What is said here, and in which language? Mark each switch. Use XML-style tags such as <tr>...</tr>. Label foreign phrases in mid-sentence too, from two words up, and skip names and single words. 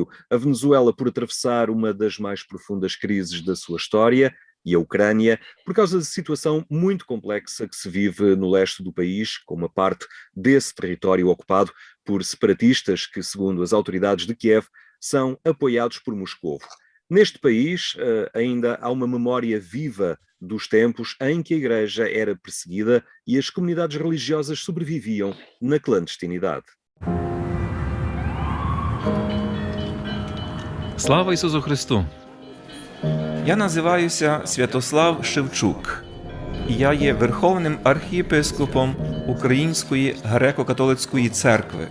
<pt>A Venezuela por atravessar uma das mais profundas crises da sua história e a Ucrânia por causa da situação muito complexa que se vive no leste do país, com uma parte desse território ocupado por separatistas que, segundo as autoridades de Kiev, são apoiados por Moscovo. Neste país ainda há uma memória viva dos tempos em que a Igreja era perseguida e as comunidades religiosas sobreviviam na clandestinidade.</pt> <uk>Слава Ісусу Христу! Я називаюся Святослав Шевчук. І я є Верховним архієпископом Української греко-католицької церкви.</uk>